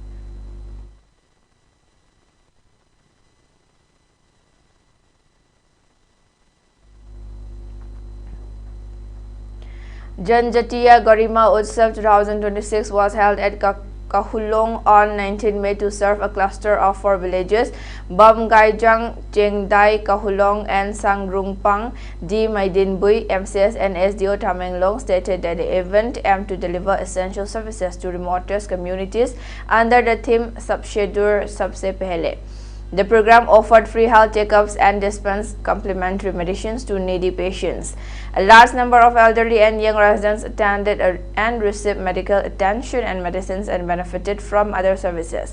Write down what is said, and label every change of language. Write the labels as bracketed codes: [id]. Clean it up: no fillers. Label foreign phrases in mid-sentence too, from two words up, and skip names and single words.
[en] Janjatiya Garima Utsav 2026 was held at Kahulong on 19 May to serve a cluster of 4 villages, Bamgaijang, Chengdai, Kahulong, and Sangrungpang. D. Maidinbui, MCS and SDO Tamenglong stated that the event aimed to deliver essential services to remotest communities under the theme Sabse Dur Sabse Pehle. The program offered free health checkups and dispensed complementary medicines to needy patients. A large number of elderly and young residents attended and received medical attention and medicines and benefited from other services.